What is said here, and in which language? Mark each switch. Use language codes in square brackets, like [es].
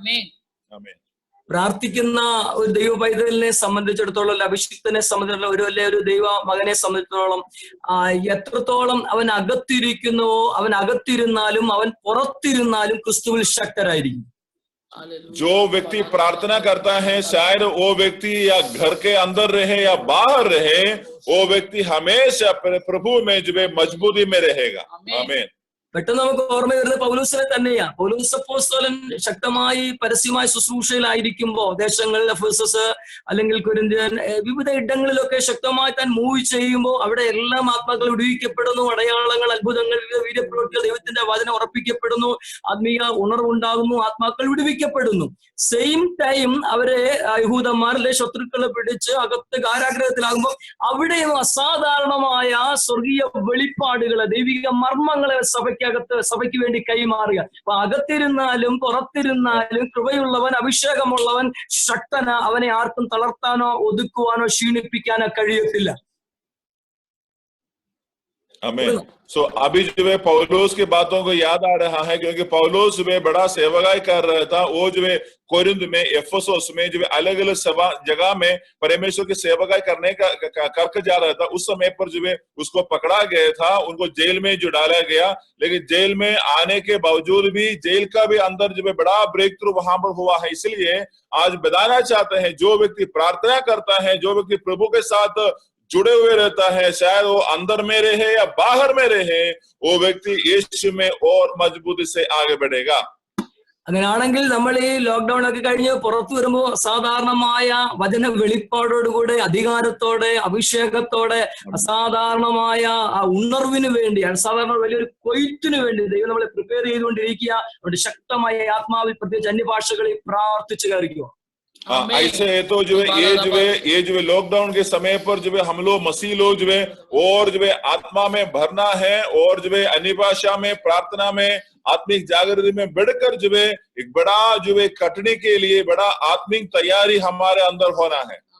[hi] आमीन। [ml] പ്രാർത്ഥിക്കുന്ന ഒരു ദൈവ പൈതലിനെ സംബന്ധിച്ചിടത്തോളം, അഭിഷിക്തനെ സംബന്ധിച്ചിടത്തോളം, ഒരു ദൈവ മകനെ സംബന്ധിച്ചിടത്തോളം എത്രത്തോളം അവൻ അകത്തിരിക്കുന്നുവോ, അവൻ അകത്തിരുന്നാലും അവൻ പുറത്തിരുന്നാലും ക്രിസ്തുവിൽ ശക്തരായിരിക്കും। [hi] जो व्यक्ति प्रार्थना करता है, शायद वो व्यक्ति या घर के अंदर रहे या बाहर रहे, वो व्यक्ति हमेशा प्रभु में जो है मजबूती में रहेगा। आमीन। [ml] പെട്ടെന്ന് നമുക്ക് ഓർമ്മ വരുന്നത് പൗലോസിനെ തന്നെയാ. പൗലോസ് അപ്പോസ്തലൻ ശക്തമായി പരസ്യമായ ശുശ്രൂഷയിലായിരിക്കുമ്പോ ദേശങ്ങളിൽ എഫെസസ് അല്ലെങ്കിൽ കൊരിന്ത്യൻ വിവിധ ഇടങ്ങളിലൊക്കെ ശക്തമായി താൻ മൂവ് ചെയ്യുമ്പോൾ അവിടെ എല്ലാം ആത്മാക്കൾ വിടുവിക്കപ്പെടുന്നു. അടയാളങ്ങൾ, അത്ഭുതങ്ങൾ, വിവിധ വീര്യപ്രവൃത്തികൾ, ദൈവത്തിന്റെ വചനം ഉറപ്പിക്കപ്പെടുന്നു, ആത്മീയ ഉണർവുണ്ടാകുന്നു, ആത്മാക്കൾ വിടുവിക്കപ്പെടുന്നു. സെയിം ടൈം അവരെ യഹൂദന്മാരിലെ ശത്രുക്കളെ പിടിച്ച് അകത്ത് കാരാഗ്രഹത്തിലാകുമ്പോൾ അവിടെയും അസാധാരണമായ സ്വർഗീയ വെളിപ്പാടുകളെ, ദൈവിക മർമ്മങ്ങളെ സഭയ്ക്ക് വേണ്ടി കൈമാറുക. അപ്പൊ അകത്തിരുന്നാലും പുറത്തിരുന്നാലും കൃപയുള്ളവൻ, അഭിഷേകമുള്ളവൻ ശക്തന, അവനെ ആർക്കും തളർത്താനോ ഒതുക്കുവാനോ ക്ഷീണിപ്പിക്കാനോ കഴിയത്തില്ല. [hi] आमीन। सो अभी जो है पौलुस की बातों को याद आ रहा है, क्योंकि पौलुस जो है बड़ा सेवकाई कर रहा था। वो जो है कोरिन्थ में, एफेसुस में जो है अलग अलग सभा जगह में परमेश्वर की सेवकाई करने का करके जा रहा था। उस समय पर जो है उसको पकड़ा गया था, उनको जेल में जो डाला गया। लेकिन जेल में आने के बावजूद भी जेल का भी अंदर जो है बड़ा ब्रेक थ्रू वहां पर हुआ है। इसलिए आज बताना चाहते हैं, जो व्यक्ति प्रार्थना करता है, जो व्यक्ति प्रभु के साथ जुड़े हुए रहता है, चाहे वो अंदर में रहे या बाहर में रहे, वो व्यक्ति यीशु में और मजबूती से आगे बढ़ेगा। [ml] അങ്ങനെയാണെങ്കിൽ നമ്മൾ ഈ ലോക്ക്ഡൌൺ ഒക്കെ കഴിഞ്ഞ് പുറത്തു വരുമ്പോൾ അസാധാരണമായ വചന വെളിപ്പാടോടുകൂടെ, അധികാരത്തോടെ, അഭിഷേകത്തോടെ, അസാധാരണമായ ആ ഉണർവിന് വേണ്ടി, അസാധാരണ വലിയൊരു കൊയ്ത്തിനു വേണ്ടി ദൈവം നമ്മളെ പ്രിപ്പയർ ചെയ്തുകൊണ്ടിരിക്കുക. അതുകൊണ്ട് ശക്തമായ ആത്മാവിൽ പ്രത്യേകിച്ച് അന്യഭാഷകളിൽ പ്രാർത്ഥിച്ചു കയറിക്കുക. [hi] ऐसे है तो जो है ये जो है लॉकडाउन के समय पर जो है हम लोग मसीह लोग जो है और जो है आत्मा में भरना है, और जो है अन्य भाषा में, प्रार्थना में, आत्मिक जागृति में बढ़कर जो है एक बड़ा जो है कटने के लिए बड़ा आत्मिक तैयारी हमारे अंदर होना है।